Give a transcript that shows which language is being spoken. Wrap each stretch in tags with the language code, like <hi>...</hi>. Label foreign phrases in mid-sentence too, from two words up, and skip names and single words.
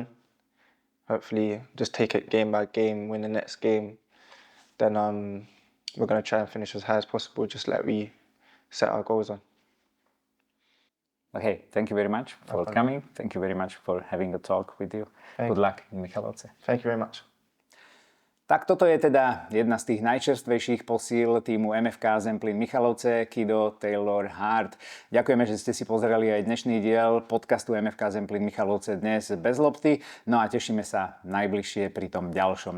<en>Hopefully, just take it game by game, win the next game. Then we're gonna try and finish as high as possible, just like we set our goals on. Okay, thank you very much for coming. Thank you very much for having a talk with you. Good luck in Michalovce. Thank you very much.</en> <sk>Tak toto je teda jedna z tých najčerstvejších posíl týmu MFK Zemplín Michalovce, Kida Taylor-Hart. Ďakujeme, že ste si pozreli aj dnešný diel podcastu MFK Zemplín Michalovce Dnes bez lopty. No a tešíme sa najbližšie pri tom ďalšom.</sk>